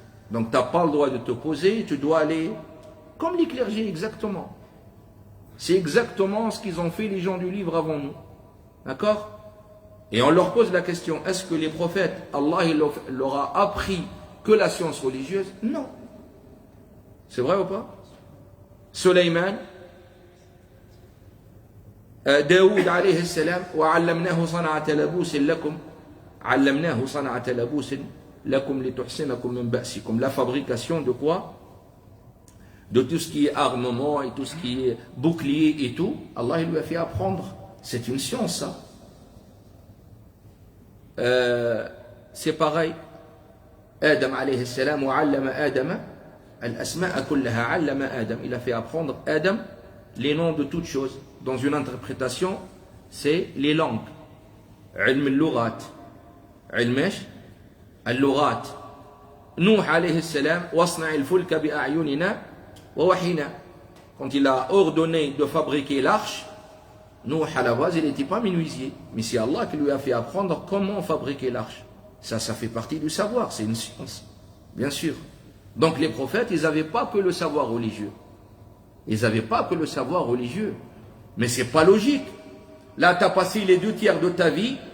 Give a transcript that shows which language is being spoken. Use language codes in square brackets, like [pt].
[fr] Donc tu n'as pas le droit de te poser, tu dois aller comme les clergés, exactement. C'est exactement ce qu'ils ont fait les gens du livre avant nous. D'accord? Et on leur pose la question, est-ce que les prophètes, Allah il leur a appris que la science religieuse? Non. C'est vrai ou pas? [ar] Sulayman, Daoud alayhi salam, وَعَلَّمْنَاهُ صَنَعَةَ لَبُوسٍ لَكُمْ عَلَّمْنَاهُ صَنَعَةَ لَبُوسٍ لَكُمْ لِتُحْسِنَكُمْ مِنْ بَأْسِكُمْ. [fr] La fabrication de quoi? De tout ce qui est armement et tout ce qui est bouclier et tout. Allah il lui a fait apprendre. C'est une science, ça. C'est pareil. [ar] Adam alayhi salam, وَعَلَّمَ آدَمَ الْأَسْمَاءَ كُلَّهَا عَلَّمَ Adam. [fr] Il a fait apprendre Adam les noms de toutes choses. Dans une interprétation, c'est les langues. [ar] علم اللغات. علم اللغات. Nuh alayhi salam, وَاصْنَعِ الْفُلْكَ بِأَعْيُنِنَا وَوَحِينَا. [fr] Quand il a ordonné de fabriquer l'arche, Nuh à la base, il n'était pas menuisier. Mais c'est Allah qui lui a fait apprendre comment fabriquer l'arche. Ça fait partie du savoir, c'est une science. Bien sûr. Donc les prophètes, ils n'avaient pas que le savoir religieux. Ils n'avaient pas que le savoir religieux. Mais c'est pas logique. Là, tu as passé les 2 tiers de ta vie